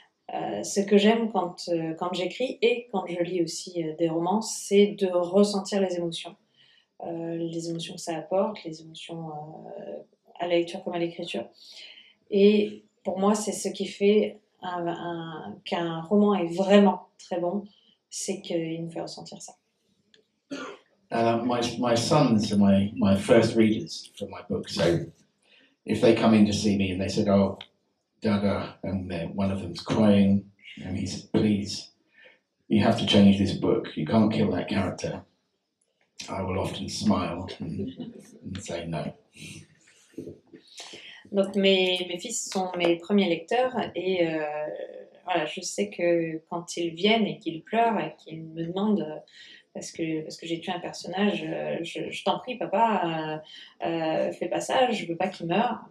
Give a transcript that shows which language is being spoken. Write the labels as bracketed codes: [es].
[fr] Ce que j'aime quand j'écris et quand je lis aussi des romans, c'est de ressentir les émotions que ça apporte, les émotions à la lecture comme à l'écriture. Et pour moi, c'est ce qui fait qu'un roman est vraiment très bon, c'est qu'il nous fait ressentir ça. [en] My sons are my first readers for my book, so if they come in to see me and they said, "Oh, Dada," and one of them's crying, and he said, "Please, you have to change this book. You can't kill that character." I will often smile and say no. [fr] Donc mes fils sont mes premiers lecteurs et voilà, je sais que quand ils viennent et qu'ils pleurent et qu'ils me demandent parce que j'ai tué un personnage, je t'en prie papa, fais pas ça, je veux pas qu'il meure.